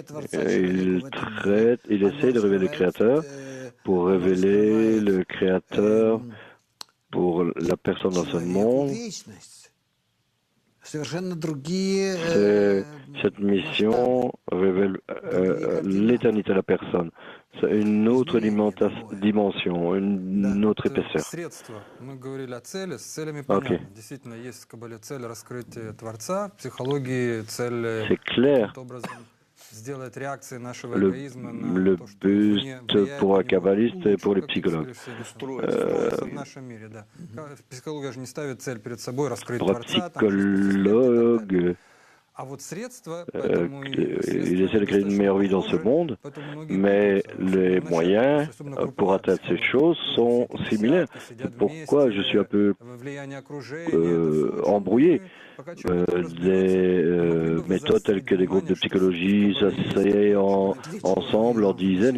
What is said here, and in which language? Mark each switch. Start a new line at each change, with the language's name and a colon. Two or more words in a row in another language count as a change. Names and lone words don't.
French: Il essaie de révéler le Créateur pour révéler le Créateur pour la personne dans ce monde. Cette mission révèle l'éternité de la personne. C'est une autre dimension, une autre épaisseur.
Russian: Средства. Мы говорили о цели, с целями Окей. понятно. Действительно, есть в Кабале цель раскрытия Творца, в психологии цель
French: C'est clair.
Russian: каким-то образом сделать реакции нашего
French: Le,
Russian: эгоизма на
French: le
Russian: то, что извне
French: but
Russian: влияет
French: pour
Russian: на
French: un
Russian: него
French: kabbaliste et pour les
Russian: лучше, как
French: psychologues.
Russian: строится в нашем мире, да. Психология же не ставит цель перед собой раскрыть
French: Pour un
Russian: Творца, там, чувство света и так далее.
French: psychologue,
Russian: А вот средства, поэтому
French: il essaie de créer une meilleure vie dans ce monde, mais les moyens pour atteindre ces choses sont similaires. C'est pourquoi je suis un peu embrouillé. Des méthodes telles que des groupes de psychologie s'asseyent ensemble en dizaines.